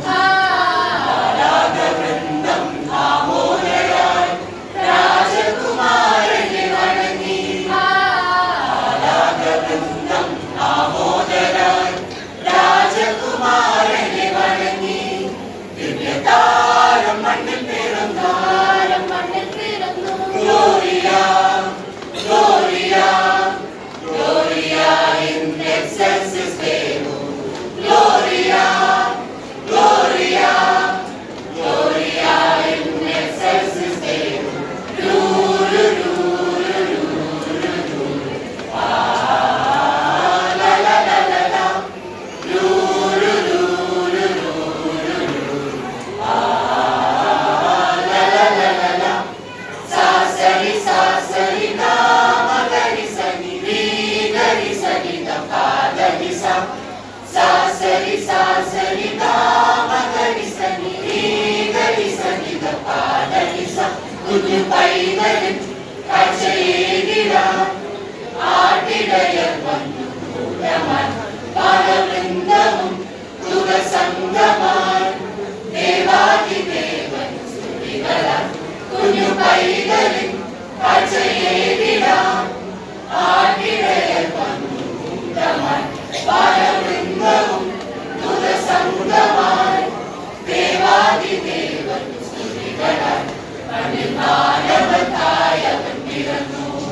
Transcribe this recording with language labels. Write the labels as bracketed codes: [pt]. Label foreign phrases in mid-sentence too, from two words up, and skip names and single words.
[ml] ആരാധവൃന്ദം ആമോദരായി രാജകുമാരനെ വണങ്ങി ആരാധവൃന്ദം ആമോദരായി രാജകുമാരനെ വണങ്ങി ദിവ്യതാരം മണ്ണിൽ പിറന്നു [la] Gloria Gloria Gloria in excelsis Deo Gloria Gloria Gloria in excelsis Deo luru luru luru luru la la la la la luru luru luru luru la la la la la sa sari ga ma gari sani ri gari sani ga pa gari sa sa sari ga ma gari sani ri gari sani ga pa gari sa [ml] കുഞ്ഞു പൈതലിൻ കാഴ്ചയേകിടാൻ ആട്ടിടയർ വന്നു കൂട്ടമായി ബാലവൃന്ദവും ദൂതസംഘമായി ദേവാദിദേവൻ സ്തുതികളാൽ കുഞ്ഞു പൈതലിൻ കാഴ്ചയേകിടാൻ ആട്ടിടയർ വന്നു കൂട്ടമായി ബാലവൃന്ദവും ദൂതസംഘമായി ദേവാദിദേവൻ സ്തുതികളാൽ മണ്ണിൽ മാനവനായവൻ പിറന്നു